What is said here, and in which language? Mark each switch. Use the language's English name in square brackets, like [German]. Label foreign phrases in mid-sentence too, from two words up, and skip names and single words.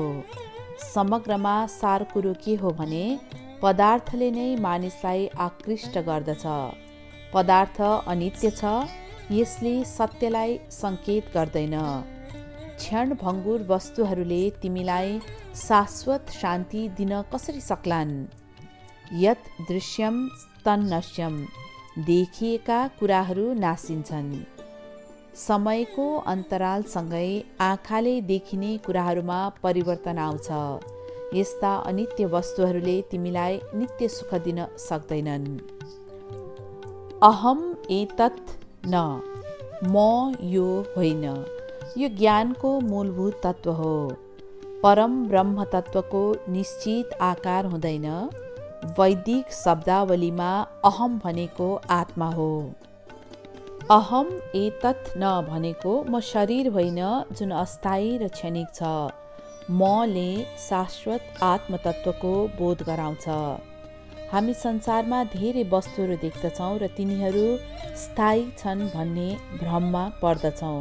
[Nepali] समग्रमा सार कुरो के हो भने पदार्थले नै मानिसलाई आकृष्ट गर्दछ। पदार्थ अनित्य छ, यसले सत्यलाई सङ्केत गर्दैन। क्षणभङ्गुर वस्तुहरूले तिमीलाई शाश्वत शान्ति दिन कसरी सक्लान्? [Sanskrit] यत् दृश्यम तन्नश्यम, [Nepali] देखिएका कुराहरू नासिन्छन्। समयको अन्तरालसँगै आँखाले देखिने कुराहरूमा परिवर्तन आउँछ। यस्ता अनित्य वस्तुहरूले तिमीलाई नित्य सुख दिन सक्दैनन्। [Sanskrit] अहम एतत् न, [Nepali] म यो होइन, यो ज्ञानको मूलभूत तत्त्व हो। परम ब्रह्म तत्त्वको निश्चित आकार हुँदैन। वैदिक शब्दावलीमा अहम भनेको आत्मा हो। [Sanskrit] अहम एतत् न [Nepali] भनेको म शरीर होइन जुन अस्थायी र क्षणिक छ। मले शाश्वत आत्मतत्त्वको बोध गराउँछ। हामी संसारमा धेरै वस्तुहरू देख्दछौँ र तिनीहरू स्थायी छन् भन्ने भ्रममा पर्दछौँ।